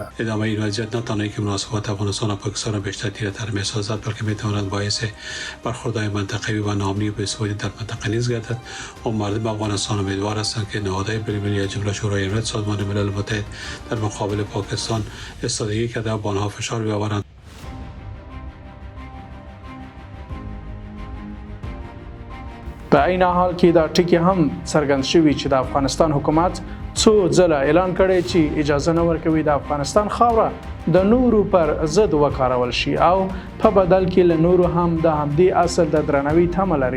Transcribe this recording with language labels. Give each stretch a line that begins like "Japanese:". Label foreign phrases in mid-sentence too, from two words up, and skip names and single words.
Persian: ادامه این وضعیت نه تنها که مناسبات افغانستان و پاکستان را بیشتر تیره‌تر می‌سازد بلکه می‌تواند باعث برخوردهای منطقوی و ناامنی و بی‌ثباتی در منطقه نیز گردد. و مردم افغانستان امیدوار هستند که نهادهای بین‌المللی از جمله شورای امنیت سازمان ملل متحد در مقابل پاکستان ایستادگی کرده و به آنها فشار بیاورند.
Pashto: په عین حال کې دا ټکی هم څرګند شوی چې د افغانستان حکومت څو ځله اعلان کړی چې اجازه نه ورکوي د افغانستان خاوره د نورو پر ضد وکارول شي او په بدل کې له نورو هم د همدې اصل د درناوي تمه لري.